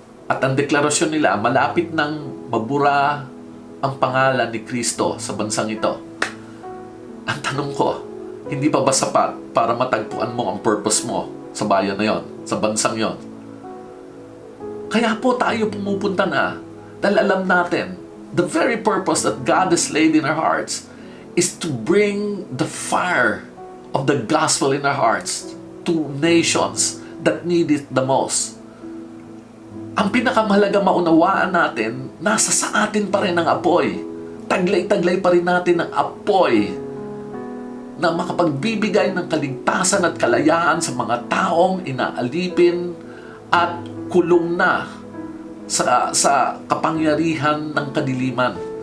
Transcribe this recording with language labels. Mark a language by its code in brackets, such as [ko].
[tl] At ang deklarasyon nila, malapit nang mabura ang pangalan ni Kristo sa bansang ito. Ang tanong ko, hindi pa ba sapat para matagpuan mo ang purpose mo sa bayan na yon, sa bansang yon? Kaya po tayo pumupunta na dahil alam natin, [en] the very purpose that God has laid in our hearts is to bring the fire of the gospel in our hearts to nations that need it the most. [tl] Ang pinakamahalaga maunawaan natin, nasa sa atin pa rin ang apoy. Taglay-taglay pa rin natin ang apoy na makapagbibigay ng kaligtasan at kalayaan sa mga taong inaalipin at kulong na sa kapangyarihan ng kadiliman.